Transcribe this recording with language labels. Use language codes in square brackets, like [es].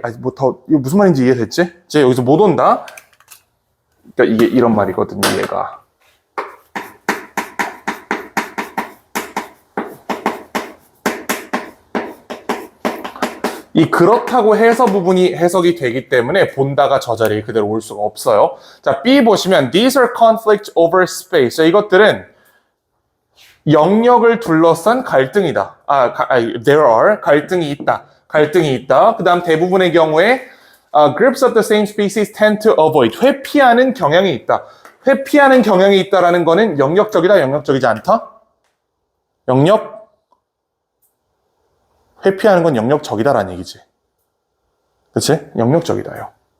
[ko] 아니 뭐 더 이거 무슨 말인지 이해됐지? 이제 여기서 못 온다. 그러니까 이게 이런 말이거든요. 얘가. 이 그렇다고 해서 부분이 해석이 되기 때문에 본다가 저 자리에 그대로 올 수가 없어요. 자, B 보시면 [en] These are conflicts over space. [ko] 자, 이것들은 영역을 둘러싼 갈등이다. [en] There are [ko] 갈등이 있다. 갈등이 있다. 그 다음 대부분의 경우에 [en] groups of the same species tend to avoid. [ko] 회피하는 경향이 있다. 회피하는 경향이 있다라는 거는 영역적이다, 영역적이지 않다? 영역? 회피하는 건 영역적이다라는 얘기지. 그치? 영역적이다요.